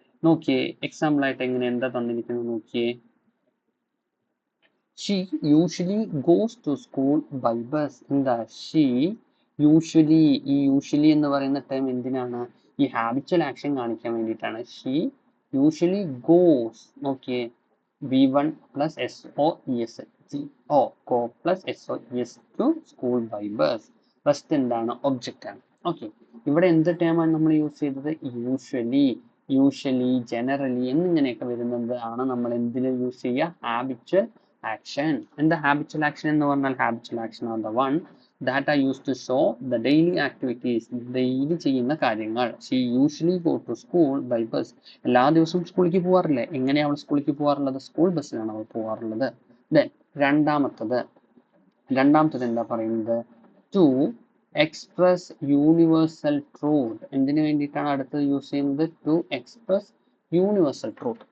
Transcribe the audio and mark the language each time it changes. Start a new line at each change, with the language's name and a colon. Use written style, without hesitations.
Malayalam: നോക്കിയേ, എക്സാമ്പിൾ ആയിട്ട് എങ്ങനെ എന്താ തന്നിരിക്കുന്നത് നോക്കിയേ.
English: She usually goes to school by bus.
Malayalam: എന്താ ഷീ യൂഷ്വലി, ഈ യൂഷ്വലി എന്ന് പറയുന്ന ടേം എന്തിനാണ്? ഈ ഹാബിച്വൽ ആക്ഷൻ കാണിക്കാൻ വേണ്ടിയിട്ടാണ്.
English: She usually goes.
Malayalam: നോക്കിയേ,
English: V1 plus SOES. Go plus SOES to school by bus.
Malayalam: First എന്താണ് ഒബ്ജക്റ്റ് ആണ്. ഓക്കെ, ഇവിടെ എന്ത് ടേമാണ് നമ്മൾ യൂസ് ചെയ്തത്? യൂഷ്വലി ജനറലി എന്നിങ്ങനെയൊക്കെ വരുന്നത് ആണ് നമ്മൾ എന്തിൽ യൂസ് ചെയ്യുക? Habitual action. എന്താ ഹാബിച്വൽ ആക്ഷൻ എന്ന് പറഞ്ഞാൽ?
English: habitual action are the one that are used to show the daily activities,
Malayalam: daily ചെയ്യുന്ന കാര്യങ്ങൾ.
English: She usually go to school by bus.
Malayalam: എല്ലാ ദിവസവും സ്കൂളിലേക്ക് പോകാറില്ലേ? എങ്ങനെയാണ് അവൾ സ്കൂളിലേക്ക് പോകാറുള്ളത്? സ്കൂൾ ബസ്സിലാണ് അവൾ പോകാറുള്ളത്. Then രണ്ടാമത്തത് എന്താ പറയുന്നത്?
English: To express universal truth.
Malayalam: എന്തിനു വേണ്ടിയിട്ടാണ് അടുത്തത് യൂസ് ചെയ്യുന്നത്?
English: To express universal truth.